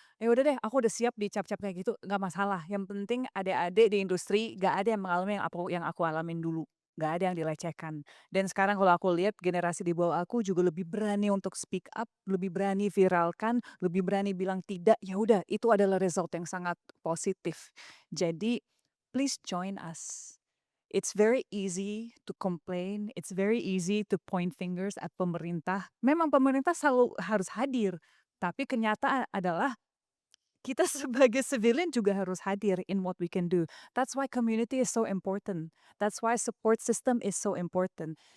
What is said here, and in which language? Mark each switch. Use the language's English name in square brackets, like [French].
[Indonesian] Ya udah deh, aku udah siap dicap-cap kayak gitu, gak masalah. Yang penting adik-adik di industri gak ada yang mengalami yang aku alamin dulu. Gak ada yang dilecehkan. Dan sekarang kalau aku lihat generasi di bawah aku juga lebih berani untuk speak up, lebih berani viralkan, lebih berani bilang tidak. Ya udah, itu adalah result yang sangat positif. [English] Jadi please join us. It's very easy to complain, it's very easy to point fingers at pemerintah. [Indonesian] Memang pemerintah selalu harus hadir, tapi kenyataan adalah kita sebagai civilian juga harus hadir [English] in what we can do. That's why community is so important. That's why support system is so important.